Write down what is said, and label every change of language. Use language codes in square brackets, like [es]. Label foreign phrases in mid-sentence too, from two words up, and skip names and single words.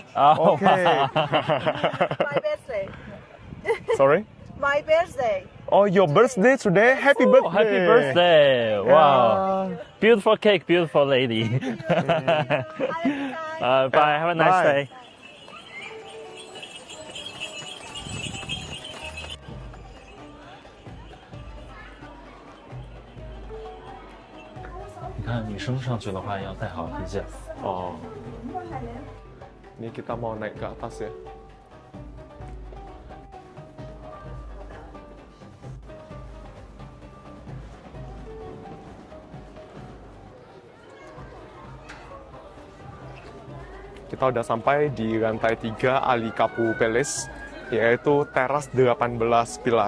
[en] Oh, Okay. My birthday. Sorry. My birthday. Oh, your birthday today? Happy birthday. Oh, happy birthday. Wow. Beautiful cake, beautiful lady. Have a good time. Bye. Have a nice Bye. day. [zh] 你看，女生上去的话要带好皮夹。 [en] Oh. [id] Ini kita mau naik ke atas ya. Kita udah sampai di lantai 3 Ali Kapu Palace, yaitu teras 18 pilar.